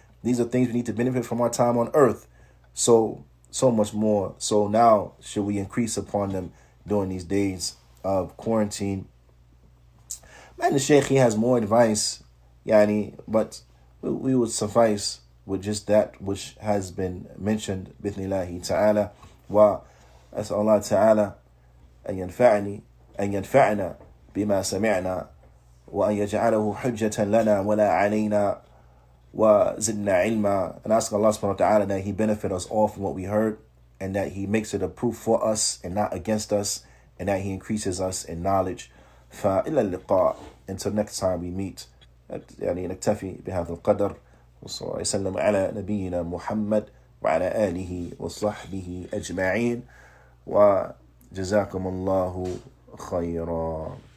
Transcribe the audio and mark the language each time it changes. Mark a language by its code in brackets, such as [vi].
[en] These are things we need to benefit from our time on earth. So much more. So now should we increase upon them during these days of quarantine. Man, the Shaykh, he has more advice, but we would suffice with just that which has been mentioned, بإذن ta'ala. [ar] وأسأل الله تعالى أن ينفعنا بما سمعنا وأن يجعله حجة لنا ولا علينا وزدنا علما. [en] And ask Allah subhanahu wa ta'ala that He benefit us all from what we heard, and that He makes it a proof for us and not against us, and that He increases us in knowledge. [ar] فإلى اللقاء, [en] until next time we meet. [ar] نكتفي بهذا القدر، وصلى الله وسلم على نبينا محمد وعلى آله وصحبه أجمعين، وجزاكم الله خيرا.